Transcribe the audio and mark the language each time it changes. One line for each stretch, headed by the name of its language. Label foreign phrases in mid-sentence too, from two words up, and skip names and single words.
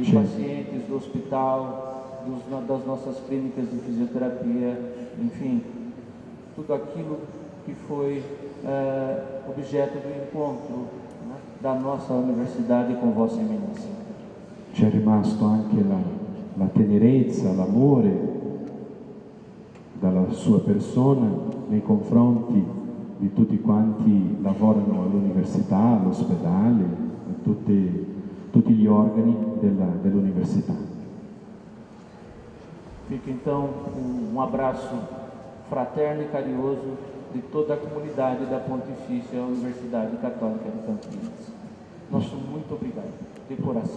Portuguese: Sim. pacientes do hospital, das nossas clínicas de fisioterapia, enfim, tudo aquilo que foi objeto do encontro, né, da nossa universidade com Vossa Eminência.
Italian: C'è rimasto anche la tenerezza, l'amore dalla sua persona nei confronti di tutti quanti lavorano all'università, all'ospedale, a tutti gli organi dell'università.
Portuguese: Fica então um abraço fraterno e carinhoso de toda a comunidade da Pontifícia Universidade Católica de Campinas. Nosso muito obrigado, de coração.